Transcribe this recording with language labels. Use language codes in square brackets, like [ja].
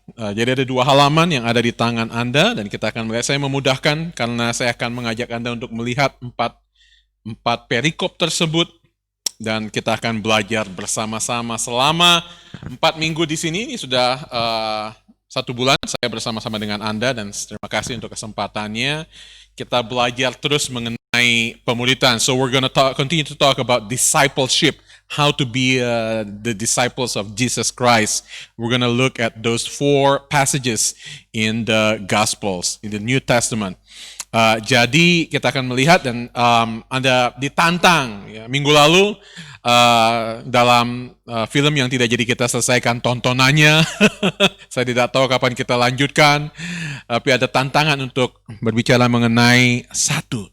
[id] Jadi ada 2 halaman yang ada di tangan Anda, dan kita akan melihat. Saya memudahkan karena saya akan mengajak Anda untuk melihat 4 perikop tersebut. Dan kita akan belajar bersama-sama selama 4 minggu di sini. Ini sudah 1 bulan saya bersama-sama dengan Anda, dan terima kasih untuk kesempatannya. Kita belajar terus mengenai pemuridan. [en] So we're going to continue to talk about discipleship, how to be the disciples of Jesus Christ. We're going to look at those 4 passages in the Gospels, in the New Testament. [id] Jadi kita akan melihat, dan Anda ditantang. Ya. Minggu lalu dalam film yang tidak jadi kita selesaikan tontonannya. Saya tidak tahu kapan kita lanjutkan. Tapi ada tantangan untuk berbicara mengenai satu.